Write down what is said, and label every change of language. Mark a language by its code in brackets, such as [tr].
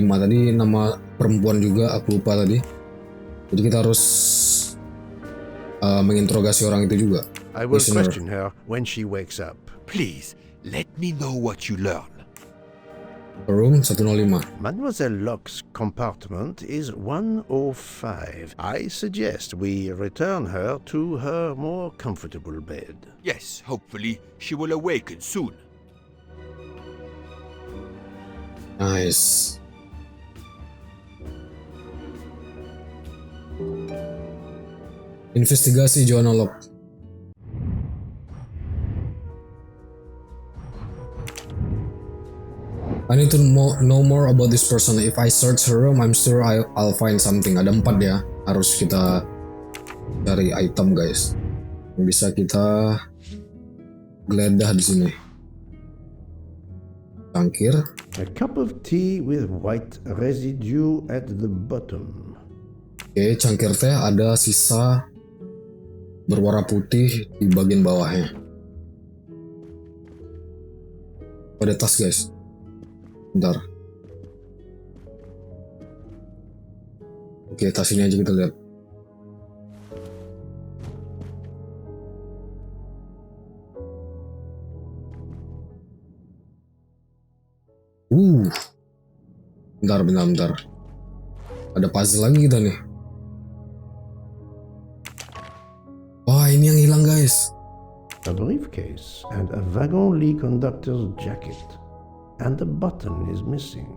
[id] Tadi nama perempuan juga, aku lupa tadi. Jadi kita harus menginterogasi orang itu juga. [en] I will question her when she wakes up. Please, let me know what you learn. Room 105. Mademoiselle Locke's compartment is 105. I suggest we return her to her more comfortable bed. Yes, hopefully she will awaken soon. Nice. [id] Investigasi Joanna Locke. [en] I need to know more about this person. If I search her room, I'm sure I'll find something. [id] Ada 4 ya. Harus kita cari item guys. Bisa kita geledah di sini. Cangkir. [en] A cup of tea with white residue at the bottom. [id] Oke, cangkir teh ada sisa berwarna putih di bagian bawahnya. Ada tas guys. Bentar. Oke, tas ini aja kita lihat. Bentar. Ada puzzle lagi kita nih. Wah, ini yang hilang guys. [en] A briefcase and a wagon-ly conductor's jacket. And the button is missing.